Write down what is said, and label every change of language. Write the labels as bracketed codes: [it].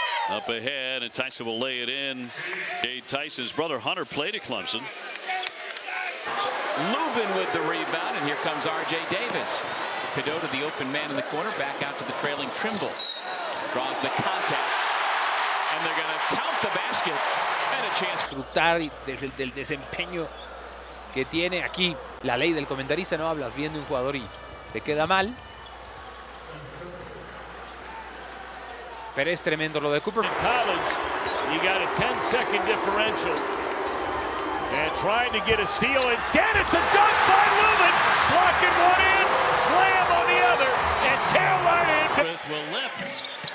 [en] Up ahead, and Tyson will lay it in. Cade Tyson's brother Hunter played at Clemson. Lubin with the rebound, and here comes R.J. Davis. Cadeau to the open man in the corner, back out to the trailing Trimble. Draws the contact, and they're going to count the basket, and a chance. [es] Disfrutar del desempeño que tiene aquí. La ley del comentarista, no hablas bien de un jugador y te queda mal. Pero es tremendo lo de Cooper. [en] In college, you got a 10-second differential. And trying to get a steal. Instead, it's a dunk by Lubin. Blocking one in, slam on the other. And Carolina will lift.